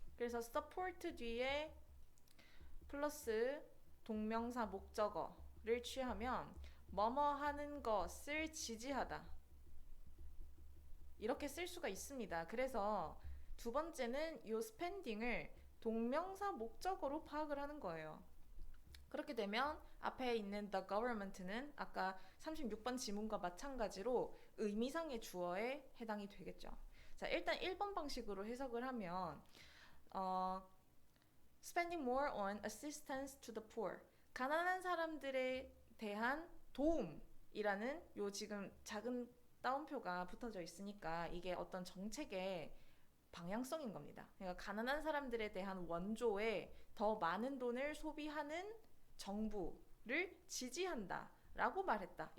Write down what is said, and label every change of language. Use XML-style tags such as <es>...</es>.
<ko>그래서 support 뒤에 플러스 동명사 목적어를 취하면 뭐뭐 하는 것을 지지하다 이렇게 쓸 수가 있습니다. 그래서 두 번째는 이 spending을 동명사 목적어로 파악을 하는 거예요. 그렇게 되면 앞에 있는 the government는 아까 36번 지문과 마찬가지로 의미상의 주어에 해당이 되겠죠. 자, 일단 1번 방식으로 해석을 하면</ko> <en>spending more on assistance to the poor.</en> <ko>가난한 사람들에 대한 도움이라는 요 지금 작은 따옴표가 붙어져 있으니까 이게 어떤 정책의 방향성인 겁니다. 그러니까 가난한 사람들에 대한 원조에 더 많은 돈을 소비하는 정부를 지지한다 라고 말했다.</ko>